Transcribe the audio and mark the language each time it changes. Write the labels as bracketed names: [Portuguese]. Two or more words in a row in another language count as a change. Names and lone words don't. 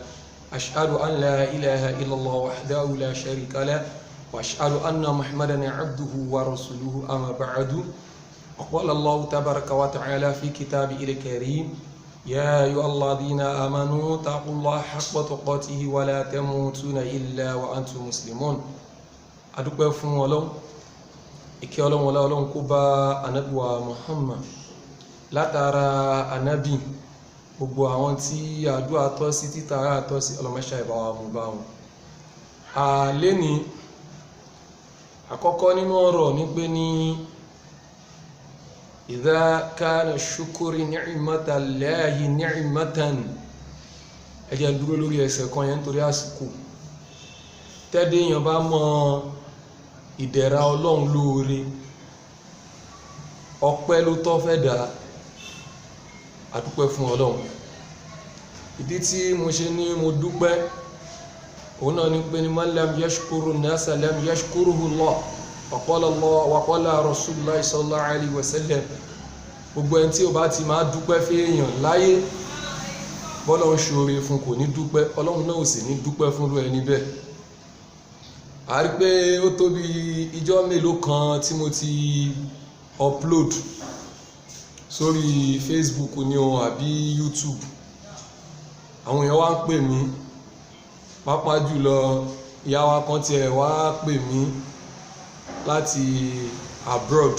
[Arabic] أشهد أن لا إله إلا الله وحده لا شريك له وأشهد أن محمدا عبده ورسوله أما بعد. وقال الله تبارك وتعالى في كتابه الكريم: يا أيها الذين آمنوا اتقوا الله حق تقاته ولا تموتن إلا وأنتم مسلمون. [Yoruba] adúpẹ́ fún Ọlọ́run, ìkẹ́ Ọlọ́run ọlá Ọlọ́run kó bá ànábì wa Muhammad, látara ànábì gbogbo àwọn tí àdúrà tọ́ sí títara tọ́ sí ọlọ́mọṣà ìbáwá mú bá wọn. Lẹ́ni àkọ́kọ́ nínú ọ̀rọ̀ ní pé ní [Arabic] إذا كان الشكر نعمة الله نعمة [Yoruba] ẹjẹ́ dúró lórí ẹsẹ̀ kan yẹn nítorí àsìkò. Tẹ́dẹ̀yàn bá mọ ìdẹ̀ra Ọlọ́run lóore, ọpẹ́ ló tọ́ fẹ́ dà, àdúpẹ́ fún Ọlọ́run. Ìdí tí mo ṣe ní mo dúpẹ́ òun náà ni pé ní [Arabic] من لم يشكر الناس لم يشكره الله. وقال رسول الله صلى الله عليه وسلم, [Yoruba] gbogbo ẹni tí ó bá ti máa dúpẹ́ fún èèyàn láyé, bọ́lọ̀ ń ṣoore fún kò ní dúpẹ́, Ọlọ́run náà ò sì ní dúpẹ́ fún ẹni bẹ́ẹ̀. A rí pé ó tó bí ijọ́ mélòó kan tí mo ti upload sórí Facebook ní o àbí YouTube, àwọn èèyàn wá ń pè mí, pàápàá jùlọ ìyá wa kan tiẹ̀ wá pè mí láti abroad.